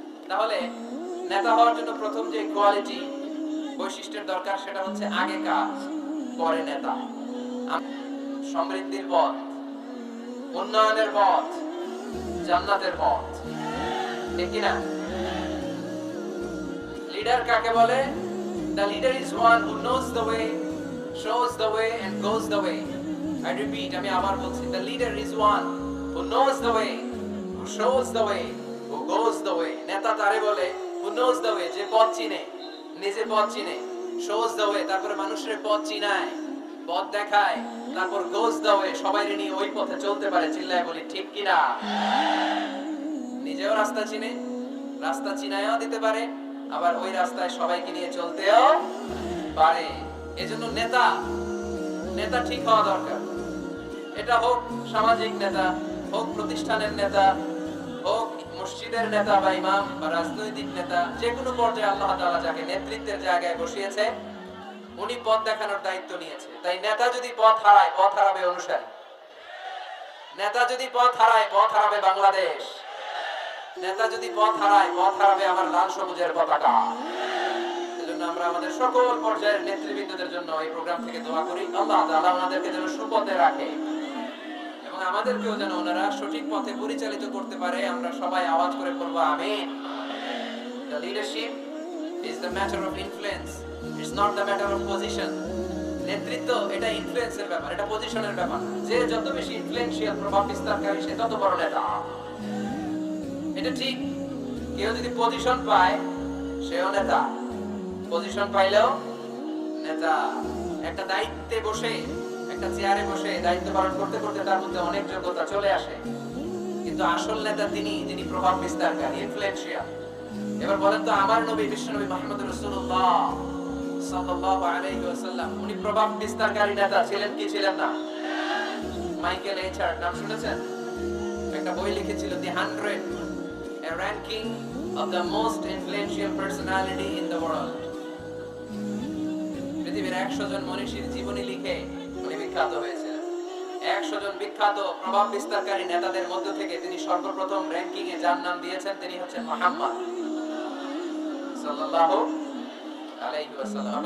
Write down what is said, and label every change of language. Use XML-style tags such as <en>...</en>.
<bn>তাহলে নেতা হওয়ার জন্য প্রথম যে কোয়ালিটি, বৈশিষ্ট্যের দরকার, সেটা হচ্ছে আগে কাজ পরে নেতা। সমৃদ্ধির পথ, উন্নয়নের পথ, জান্নাতের পথ, ঠিক কিনা? লিডার কাকে বলে?</bn> <en>The leader is one who knows the way, shows the way and goes the way. I repeat,</en> <bn>আমি আবার বলছি,</bn> <en>the leader is one who knows the way, who shows the way, who goes the way.</en> <bn>নেতা তারে বলে</bn> <en>who knows the way,</en> <bn>যে পথ চিনে, নিজে পথ চিনে,</bn> <en>shows the way,</en> <bn>তারপরে মানুষের পথ চিনায়, পথ দেখায়, তারপর</bn> <en>goes the way,</en> <bn>সবাইকে নিয়ে ওই পথে চলতে পারে। চিল্লায় বলি ঠিক কিনা? নিজেও রাস্তা চিনে, রাস্তা চিনায়ও দিতে পারে, আবার ওই রাস্তায় সবাইকে নিয়ে চলতেও পারে। এজন্য নেতা নেতা ঠিক হওয়া দরকার। এটা হোক সামাজিক নেতা, হোক প্রতিষ্ঠানের নেতা, হোক মসজিদের নেতা বা ইমাম বা রাজনৈতিক নেতা, যে কোনো পর্যায়ে আল্লাহ তাআলা যাকে নেতৃত্বের জায়গায় বসিয়েছে উনি পথ দেখানোর দায়িত্ব নিয়েছে। তাই নেতা যদি পথ হারায়, পথ হারাবে অনুসারী। নেতা যদি পথ হারায়, পথ হারাবে বাংলাদেশ। নেতা যদি পথ হারায়, পথ হারাবে আমার লাল সবুজের পতাকা। এজন্য আমরা আমাদের সকল পর্যায়ের নেতৃবৃন্দদের জন্য এই প্রোগ্রাম থেকে দোয়া করি, আল্লাহ তাআলা ওনাদেরকে যেন সুপথে রাখে এবং আমাদেরকেও যেন ওনারা সঠিক পথে পরিচালিত করতে পারে। আমরা সবাই আওয়াজ করে পড়বো আমিন।</bn> <en>The leadership is the matter of influence. It's not the matter of position.</en> <bn>নেতৃত্ব এটা ইনফ্লুয়েন্সের ব্যাপার, এটা পজিশনের ব্যাপার না। যে যত বেশি ইনফ্লুয়েন্সিয়াল, প্রভাব বিস্তারকারী, সে তত বড় নেতা। এটা ঠিক। কেউ যদি পজিশন পায় সেও নেতা, পজিশন পাইলেও নেতা। একটা দায়িত্বে বসে, একটা চেয়ারে বসে দায়িত্ব পালন করতে করতে তার মধ্যে অনেক যোগ্যতা চলে আসে, কিন্তু আসল নেতা তিনি যিনি প্রভাব বিস্তারকারী, ইনফ্লুয়েন্সিয়াল। এবার বলেন তো, আমার নবী বিশ্বনবী মুহাম্মদ রাসূলুল্লাহ সাল্লাল্লাহু আলাইহি ওয়াসাল্লাম উনি প্রভাব বিস্তারকারী নেতা ছিলেন কি ছিলেন না? মাইকেল এইচার্ড নাম শুনেছেন? একটা বই লিখেছিল দি</bn> <en>100, a ranking of the most influential personality in the world.</en> <bn>পৃথিবীর 100 জন মনীষীর জীবনী লিখে উনি বিখ্যাত হয়েছিলেন। 100 জন বিখ্যাত প্রভাব বিস্তারকারী নেতাদের মধ্য থেকে তিনি সর্বপ্রথম র‍্যাঙ্কিং এ যার নাম দিয়েছেন তিনি হচ্ছেন মুহাম্মদ সাল্লাল্লাহু আলাইহি ওয়াসাল্লাম।</bn>